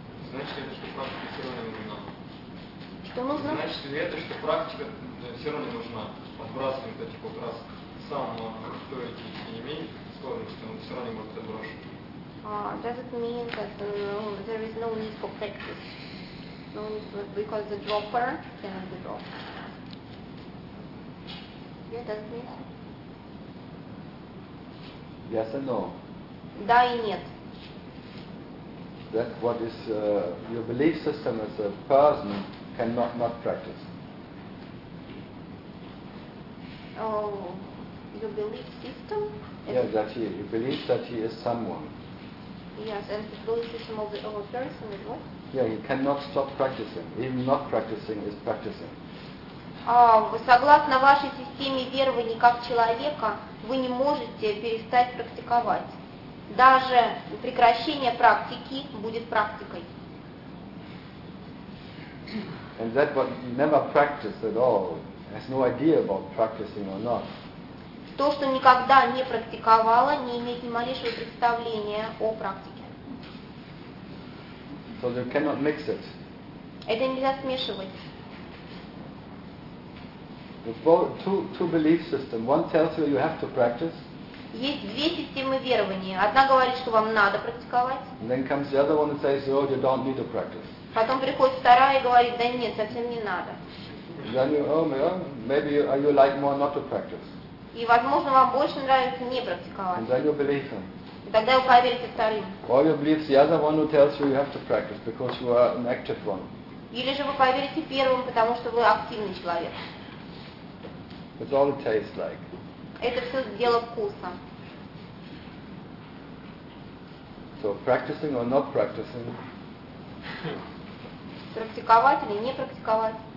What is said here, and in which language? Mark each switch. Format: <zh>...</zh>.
<ru>Значит ли это, что практика все равно нужна? Что нужно? Значит ли это, что практика все равно нужна? Отбрасываем это, типа, раз сам, но кто эти не имеет, скорость, что он все равно не может это бросить.</ru> <en>Does it mean that there is no need for practice? No need for, because the dropper cannot be dropped. Yeah, does it mean so? Yes and no.</en> <ru>Да и нет.</ru> <en>That what is your belief system as a person cannot not practice. Oh, your belief system? Yeah, that he, you believe that he is someone. Yes, and the belief system of the other person is what? Yeah, he cannot stop practicing. Even not practicing is practicing.</en> <ru>Согласно вашей системе верований как человека, вы не можете перестать практиковать. Даже прекращение практики будет практикой.</ru> <en>And that what you never practice at all has no idea about practicing or not.</en> <ru>То, что никогда не практиковала, не имеет ни малейшего представления о практике.</ru> <en>So you cannot mix it.</en> <ru>Это нельзя смешивать.</ru> <en>Two belief system. One tells you have to practice.</en> <ru>Есть две системы верования. Одна говорит, что вам надо практиковать.</ru> <en>And then comes the other one and says, oh, you don't need to practice.</en> <ru>Потом приходит вторая и говорит, да нет, совсем не надо.</ru> <en>Then you, oh, maybe you like more not to practice.</en> <ru>И, возможно, вам больше нравится не практиковать.</ru> <en>And then you believe him.</en> <ru>И тогда вы поверите вторым.</ru> <en>Or you believe the other one who tells you have to practice because you are an active one.</en> <ru>Или же вы поверите первым, потому что вы активный человек.</ru> <en>It's all it tastes like.</en> <ru>Это все дело вкуса.</ru> <en>So practicing or not practicing?</en> <ru>Практиковать или не практиковать?</ru>